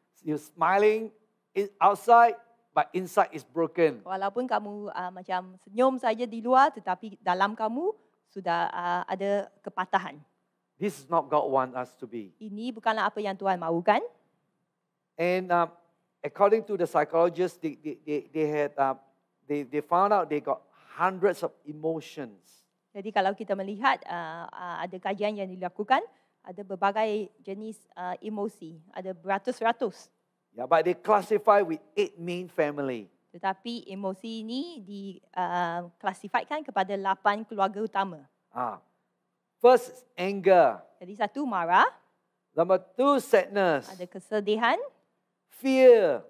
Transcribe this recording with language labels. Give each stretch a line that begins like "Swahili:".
English: You're smiling outside, but inside is broken.
Malay: Walaupun kamu macam senyum saja di luar, tetapi dalam kamu sudah ada kepatahan.
English: This is not God want us to be.
Malay: Ini bukanlah apa yang Tuhan mahukan.
English: And according to the psychologists, they found out they got hundreds of emotions.
Malay: Jadi kalau kita melihat ada kajian yang dilakukan, ada berbagai jenis emosi, ada beratus-ratus.
English: Yeah, but they classify with 8 main family.
Malay: Tetapi emosi ini diklasifikasikan kepada 8 keluarga utama.
English: First, anger.
Malay: Jadi satu, marah.
English: Number 2, sadness.
Malay: Ada kesedihan.
English: Fear.